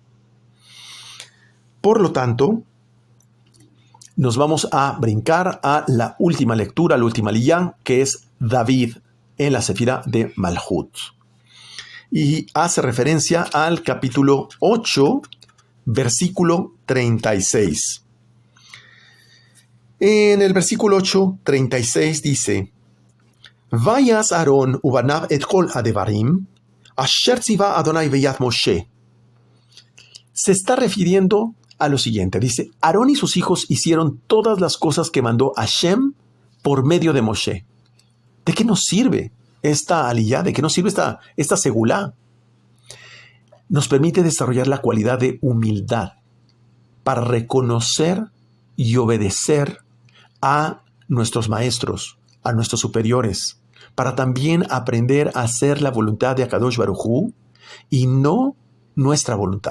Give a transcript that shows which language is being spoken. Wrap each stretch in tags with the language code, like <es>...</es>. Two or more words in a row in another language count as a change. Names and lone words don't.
<es>Por lo tanto, nos vamos a brincar a la última lectura, la última aliyá, que es David en la Sefirá de Malhut. Y hace referencia al capítulo 8, versículo 36. En el versículo 8:36 dice,</es> <he>ויעש אהרן ובניו את כל הדברים, אשר צוה אדני ביד משה.</he> <es>Se está refiriendo a lo siguiente. Dice, Aarón y sus hijos hicieron todas las cosas que mandó Hashem por medio de Moshe. ¿De qué nos sirve esta aliyá? ¿De qué nos sirve esta segulá? Nos permite desarrollar la cualidad de humildad para reconocer y obedecer a nuestros maestros, a nuestros superiores, para también aprender a hacer la voluntad de</es> <he>הקדוש ברוך הוא</he> <es>y no nuestra voluntad.</es>